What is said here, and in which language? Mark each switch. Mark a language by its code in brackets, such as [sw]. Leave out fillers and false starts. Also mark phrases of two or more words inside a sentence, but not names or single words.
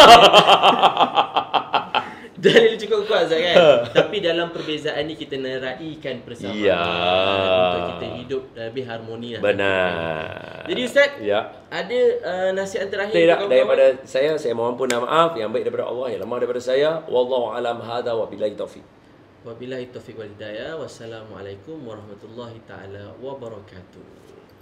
[ms] Dalil cukup kuat Zat kan. Tapi dalam perbezaan ni kita neraikan persamaan untuk kita hidup lebih harmoni lah. Benar. Jadi Ustaz, ada nasihat terakhir tidak daripada saya mohon pun maaf. Yang baik daripada Allah, yang lemah daripada saya. [ar] والله أعلم هذا وبالله التوفيق. وبالله التوفيق والهداية. والسلام عليكم ورحمة الله تعالى وبركاته.